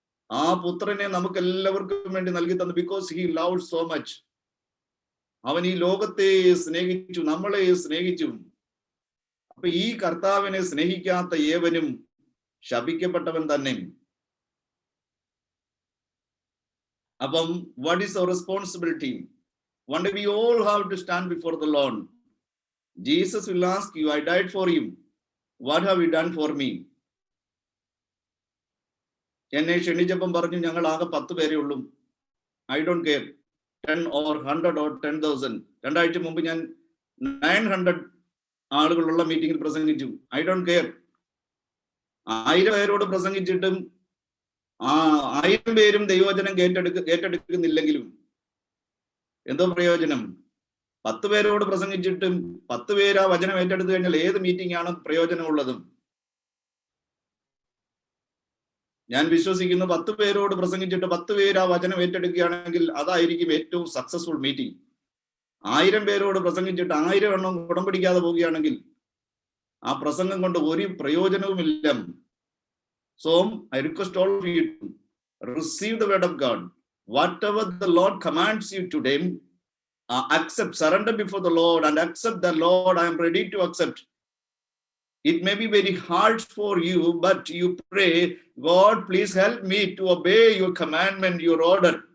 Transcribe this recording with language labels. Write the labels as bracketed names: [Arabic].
[Malayalam] ആ പുത്രനെ നമുക്ക് എല്ലാവർക്കും വേണ്ടി നൽകി തന്നു. [English] Because he loved so much. [Malayalam] അവൻ ഈ ലോകത്തെ സ്നേഹിച്ചു, നമ്മളെ സ്നേഹിച്ചു. അപ്പൊ ഈ കർത്താവിനെ സ്നേഹിക്കാത്ത ഏവനും ശപിക്കപ്പെട്ടവൻ തന്നെ. അപ്പം [English] what is our responsibility? One day we all have to stand before the Lord. Jesus will ask you, I died for you. What have you done for me? [Malayalam] എന്നെ ക്ഷണിച്ചപ്പം പറഞ്ഞു ഞങ്ങൾ ആകെ 10 പേരേ ഉള്ളൂ. [English] I don't care 10 or 100 or 10,000. [Malayalam] 2 ആഴ്ച മുമ്പ് ഞാൻ 900 ആളുകളുള്ള മീറ്റിംഗിൽ പ്രസംഗിച്ചു. [English] I don't care. [Malayalam] 1000 പേരോട് പ്രസംഗിച്ചിട്ടും 1000 പേരും ദൈവവചനം ഏറ്റെടുക്കുന്നില്ലെങ്കിലും എന്തോ പ്രയോജനം? 10 പേരോട് പ്രസംഗിച്ചിട്ടും 10 പേര് ആ വചനം ഏറ്റെടുത്തു കഴിഞ്ഞാൽ ഏത് മീറ്റിംഗ് ആണ് പ്രയോജനമുള്ളത്? ഞാൻ വിശ്വസിക്കുന്നു 10 പേരോട് പ്രസംഗിച്ചിട്ട് 10 പേര് ആ വചനം ഏറ്റെടുക്കുകയാണെങ്കിൽ അതായിരിക്കും ഏറ്റവും സക്സസ്ഫുൾ മീറ്റിംഗ്. 1000 പേരോട് പ്രസംഗിച്ചിട്ട് 1000 എണ്ണം കുടം പിടിക്കാതെ പോവുകയാണെങ്കിൽ ആ പ്രസംഗം കൊണ്ട് ഒരു പ്രയോജനവുമില്ല. [English] So I request all of you to receive the word of God. Whatever the Lord commands you today, accept, surrender before the Lord and accept the Lord. I am ready to accept. It may be very hard for you, but you pray, God, please help me to obey your commandment, your order.